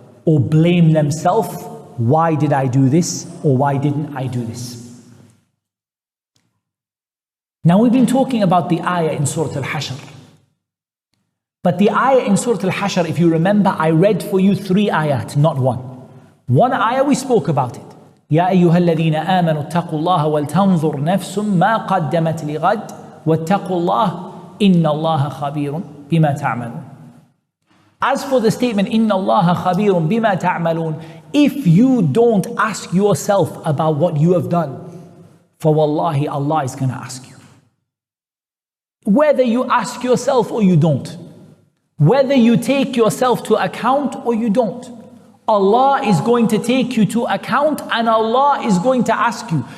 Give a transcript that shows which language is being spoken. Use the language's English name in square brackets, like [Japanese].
[English] or blame themselves. Why did I do this? Or why didn't I do this? Now we've been talking about the ayah in Surah Al-Hashr. But the ayah in Surah Al-Hashr, if you remember, I read for you 3 ayat, not one. One ayah we spoke about it. [Arabic] يا أيها الذين آمنوا اتقوا الله ولتنظر نفس ما قدمت لغد واتقوا الله إن الله خبير بما تعملون. [English] As for the statement [Arabic] إن الله خبير بما تعملون, [English] if you don't ask yourself about what you have done, for wallahi Allah is going to ask you. Whether you ask yourself or you don't, whether you take yourself to account or you don't, Allah is going to take you to account and Allah is going to ask you.